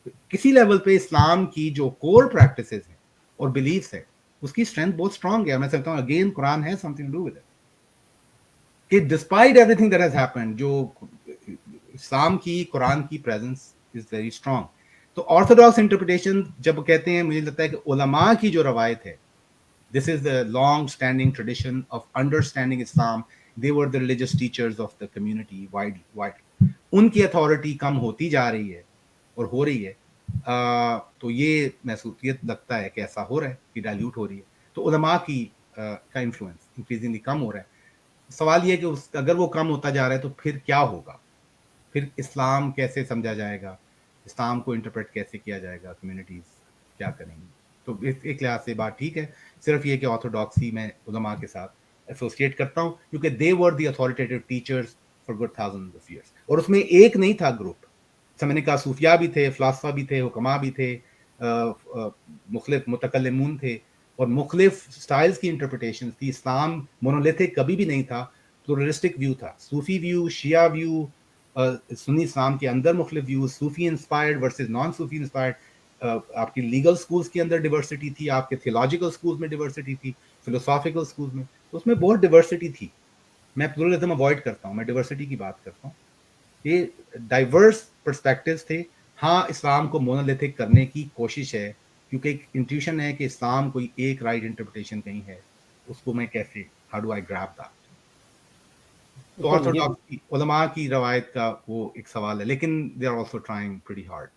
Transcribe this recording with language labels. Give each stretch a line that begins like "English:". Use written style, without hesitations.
Hindi: किसी लेवल पे इस्लाम की जो कोर प्रैक्टिसेस हैं और बिलीफ्स है, उसकी स्ट्रेंथ बहुत स्ट्रांग है. मैं समझता हूँ अगेन कुरान है
English: something to do with it,
Hindi: कि
English: despite everything that has happened,
Hindi: जो इस्लाम की कुरान की प्रेजेंस
English: Is very strong.
Hindi: तो ऑर्थोडॉक्स इंटरप्रिटेशन जब कहते हैं, मुझे लगता है कि उलमा की जो रवायत है,
English: This is the long standing tradition of understanding Islam. They were the religious teachers of the community widely.
Hindi: उनकी अथॉरिटी कम होती जा रही है और हो रही है. तो ये महसूसियत लगता है कि ऐसा हो रहा है कि डाइल्यूट हो रही है. तो उलमा की का इन्फ्लुएंस इंक्रीजिंगली कम हो रहा है. सवाल ये है कि अगर वो कम होता जा रहा है तो फिर क्या होगा? फिर इस्लाम कैसे समझा जाएगा? इस्लाम को इंटरप्रेट कैसे किया जाएगा? कम्युनिटीज क्या करेंगी? तो एक लिहाज से बात ठीक है. सिर्फ ये कि ऑर्थोडॉक्सी में उलमा के साथ एसोसिएट करता हूँ क्योंकि
English: They were the authoritative teachers for good thousands of years.
Hindi: और उसमें एक नहीं था ग्रुप. मैंने कहा सूफिया भी थे, फिलासफा भी थे, हुक्मा भी थे, मुख्तलिफ मुतकल्लिमून थे, और मुख्तलिफ स्टाइल्स की इंटरप्रिटेशन थी. इस्लाम मोनोलिथिक कभी भी नहीं था, प्लूरलिस्टिक व्यू था. सूफी व्यू, शिया व्यू, सुन्नी इस्लाम के अंदर मुख्तलिफ व्यू,
English: Sufi inspired versus non Sufi inspired.
Hindi: आपकी लीगल स्कूल्स के अंदर डिवर्सिटी थी, आपके थियोलॉजिकल स्कूल्स में डिवर्सिटी थी, फिलोसॉफिकल स्कूल्स में, तो उसमें बहुत डिवर्सिटी थी. मैं प्लूरलिज्म अवॉइड करता हूँ, मैं डिवर्सिटी की बात करता हूँ. ये डाइवर्स पर्सपेक्टिव्स थे. हाँ, इस्लाम को मोनोलिथिक करने की कोशिश है क्योंकि एक इंट्यूशन है कि इस्लाम कोई एक राइट इंटरप्रिटेशन कहीं है, उसको मैं कैसे,
English: How do I grab that?
Hindi: तो ऑर्थोडॉक्स उलमा की रवायत का वो एक सवाल है, लेकिन
English: They are also trying pretty hard.